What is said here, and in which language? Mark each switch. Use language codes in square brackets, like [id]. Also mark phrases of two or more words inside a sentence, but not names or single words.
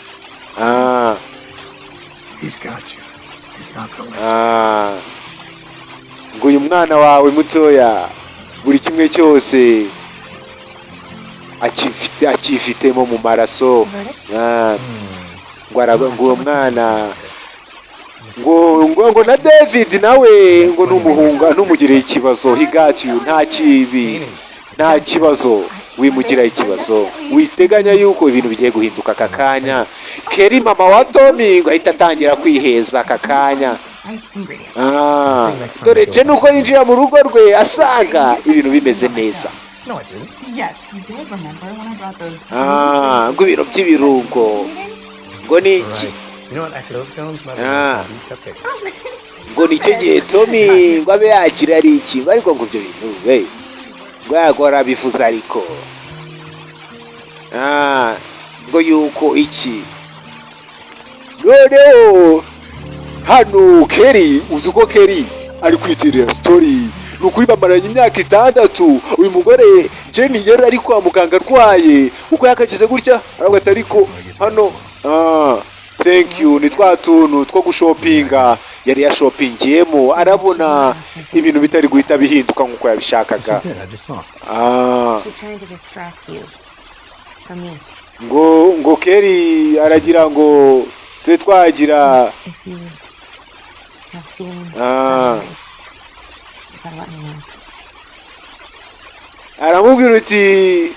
[rw] ngo uyu mwana wawe mutoya buri kimwe cyose akifitemo mu maraso. ngo uwo mwana ngo na David nawe ngo ntumugire ikibazo, [en] he got you, [rw] nta kibazo wimugiraho ikibazo, witeganya yuko ibintu bigiye guhinduka aka kanya. Kelly mama wa Tommy ngo ahita atangira kwiheza aka kanya. Dore je nuko yinjira mu rugo rwe asanga ibintu bimeze neza. [en] No, I didn't. Yes, you did remember when I brought those. [rw] Ngo ibintu by'ibirungo ngo ni iki? [en] You know what? Actually, those cones might be these cupcakes. [rw] Ngo nicyo gihe Tommy ngo abe yakira ari iki, ariko ngo ibyo bintu ngo yakora bifuza ariko ngo yuko iki noneho hano Kelly uzi ko Kelly ari kwitirira story ni ukuri bamaranye imyaka 6 uyu mugore Jenny yari ari kwa muganga arwaye uko yakagize gutya aravuga ati ariko hano [en] thank you [rw] ni twa tuntu two gushopinga yari yashopingiyemo arabona ibintu bitari guhita bihinduka nkuko yabishakaga. ngo Kelly aragira ngo twe twagira aramubwira uti